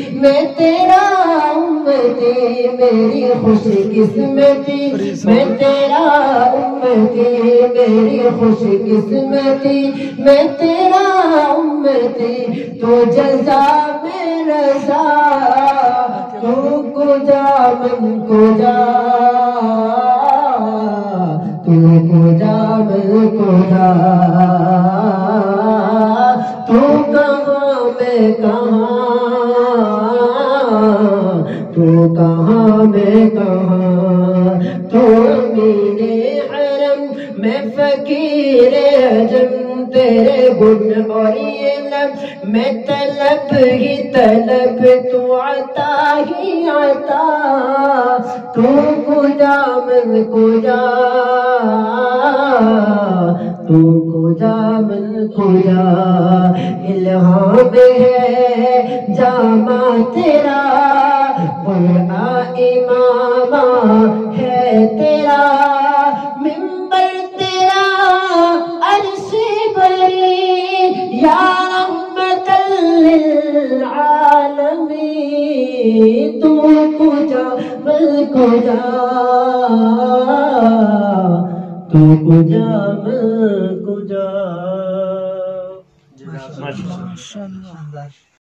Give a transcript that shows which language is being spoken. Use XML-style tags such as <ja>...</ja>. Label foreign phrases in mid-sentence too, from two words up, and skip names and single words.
<ur>میں تیرا امتی، میری خوش قسمتی میں تیرا امتی، میری خوش قسمتی میں تیرا امتی، تو جزا میں رضا،</ur> <fa>تو کجا من کجا، تو کجا من کجا،</fa> <ur>تو کہاں میں کہاں، تو کہاں میں کہاں، تو امین حرم میں فقیر عجم، تیرے گن اور یہ لب میں طلب ہی طلب، تو عطا ہی عطا،</ur> <fa>تو کجا من کجا، تو کجا من کجا،</fa> <ur>الہام ہے جامع تیرا، قرآن امام ہے تیرا، منبر تیرا عرش بری، یا رحمت للعالمین،</ur> <fa>تو کجا من کجا، تو کجا من کجا،</fa> <ur>ماشاءاللہ۔</ur>